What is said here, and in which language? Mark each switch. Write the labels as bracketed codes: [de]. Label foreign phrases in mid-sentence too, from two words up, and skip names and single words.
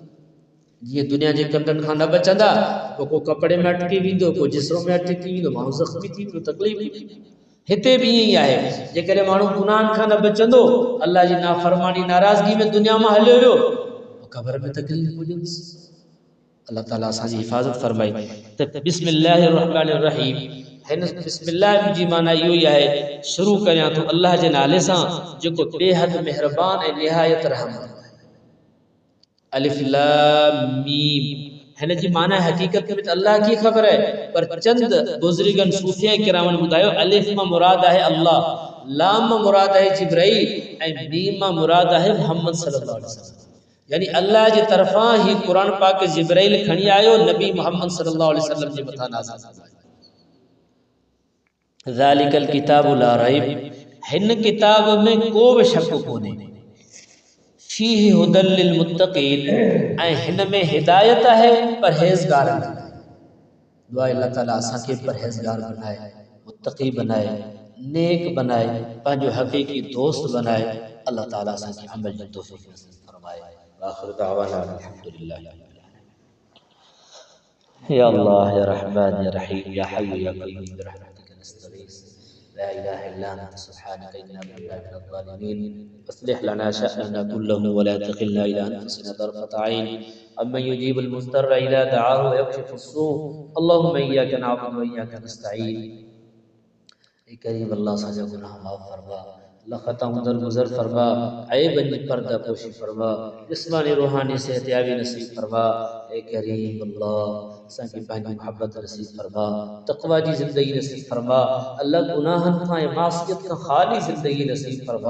[sd] जीअं दुनिया जे कंडनि खां न बचंदा पोइ को कपिड़े में अटकी वेंदो, को जिस्म में अटकी वेंदो, माण्हू ज़ख़्मी थी वेंदो, तकलीफ़ थी। हिते बि ईअं ई आहे, जेकॾहिं माण्हू गुनाहनि खां न बचंदो, अल्लाह जी नाफ़रमानी नाराज़गी में दुनिया मां हलियो वियो, क़ब्र में तकलीफ़ हुजेसि। अल्लाह ताला असांजी हिफ़ाज़त फरमाई। त [ar] بسم الله الرحمن الرحيم, [sd] हिन बिस्मिल्लाह जी माना इहो ई आहे शुरू करियां थो अल्लाह जे नाले सां जेको बेहद मेहरबान ऐं निहायत रहम आहे। अलिफ लाम मीम, हिन जी माना हकीकत में [ur] اللہ کی خبر ہے, [sd] पर चंद बुज़ुर्गन सूफिया किरामन ॿुधायो अलिफ मां मुराद आहे अल्लाह, लाम मां मुराद आहे जिब्राईल ऐं मीम मां मुराद आहे मोहम्मद [ar] صلى الله عليه وسلم. [sd] यानी अल्लाह जी तरफ़ां ही कुरान पाक जिब्राईल खणी आयो नबी मोहम्मद [ar] صلى الله عليه وسلم [sd] जे मथां नाज़िल थियो। [ar] ذلك الكتاب لا ريب, [sd] हिन किताब में को बि शक कोन्हे। [ar] فيه هدى للمتقين, [sd] ऐं हिन में हिदायत आहे परहेज़गार लाइ। दुआ अल्लाह ताला असांखे परहेज़गार बनाए, मुत्तक़ी बनाए, नेक बनाए, पंहिंजो हक़ीक़ी दोस्त बनाए। अल्लाह ताला असांखे अमल जी तौफ़ीक़ नसीब फरमाए। [ar] آخر دعوانا الحمد لله. يا الله يا رحمن يا رحيم يا حي يا قيوم برحمتك نستغيث لا إله إلا أنت سبحانك إنا كنا من الظالمين أصلح لنا شأننا كله و لا تكلنا إلى أنفسنا طرفة عين أمن يجيب المضطر إذا دعاه و يكشف السوء اللهم إياك نعبد و إياك نستعين. [sd] ए करीम अल्लाह असांजा गुनाह माफ़ फरमा, अल्लाह ख़ताऊं दरगुज़र फरमा, ऐबन जी पर्दा पोशी फरमा, जिस्मानी रूहानी सेहतियाबी नसीब फरमा। ए करीम अल्लाह असांखे पंहिंजी मोहब्बत नसीब फरमा, तक़वा जी ज़िंदगी नसीब फरमा, अल्लाह गुनाहनि खां ऐं मासियत खां ख़ाली ज़िंदगी नसीब फरमा।